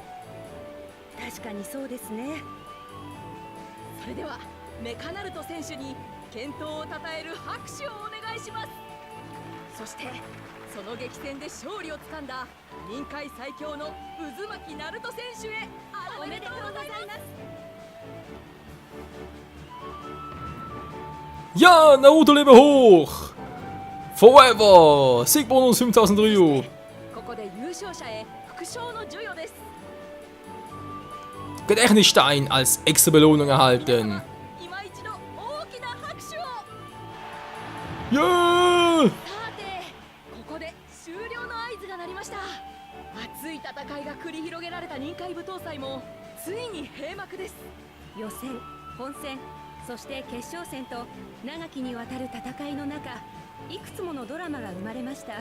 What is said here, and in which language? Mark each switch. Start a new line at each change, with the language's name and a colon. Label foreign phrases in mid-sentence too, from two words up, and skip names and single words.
Japanese: 確かにそうですね。それではメカナルト選手に健闘をたたえる拍手をお願いします。そしてその激戦で勝利をつかんだ任界最強の渦巻鳴門選手へおめでとうございます。
German: Ja, Naruto lebe hoch! Forever! Siegbonus 5000 Ryu!
Japanese: ここで優勝者へ副賞の授与です。
German: Gedächtnisstein als extra Belohnung erhalten.
Japanese: 今一度大きな拍手を。
English: Yeah!
Japanese: さてここで終了の合図が鳴りました。熱い戦いが繰り広げられた任界舞踏祭もついに閉幕です。予選、本戦、そして決勝戦と長きにわたる戦いの中、いくつものドラマが生まれました。